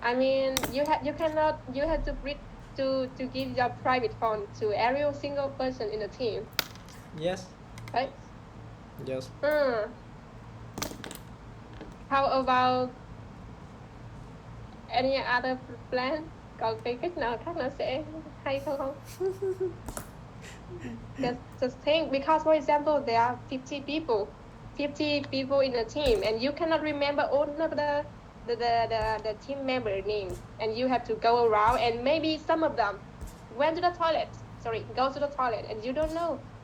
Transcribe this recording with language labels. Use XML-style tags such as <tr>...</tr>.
<en>I mean, you have to give your private phone to every single person in the team, Yes. right? Yes. Hmm. How about any other plan?</en> <vi>Còn cái cách nào khác nó sẽ hay không?</vi> <en>Just think, because for example there are 50 people in a team, and you cannot remember all of the team member names, and you have to go around, and maybe some of them went to the toilet, go to the toilet, and you don't know.</en>